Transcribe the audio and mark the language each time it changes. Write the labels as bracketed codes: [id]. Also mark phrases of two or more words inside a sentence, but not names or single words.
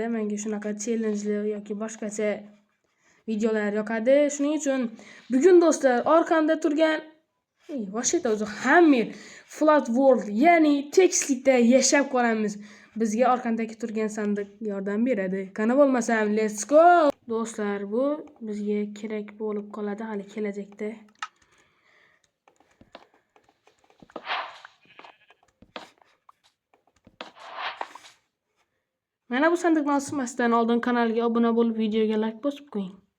[uz] Menga shunaqa challenge'li yoki boshqacha videolar yoqadi. Shuning uchun bugun do'stlar orqamda turgan vashiyata o'zi Hammer Flat World, ya'ni tekislikda yashab qolamiz. Bizga orqamdagi turgan sandiq yordam beradi. Qani bo'lmasam, [en] let's go. [uz] Do'stlar, bu bizga kerak bo'lib qoladi hali kelajakda. Mana bu sandiqni ochmasdan oldin kanalga obuna bo'lib, videoga like bosib qo'ying.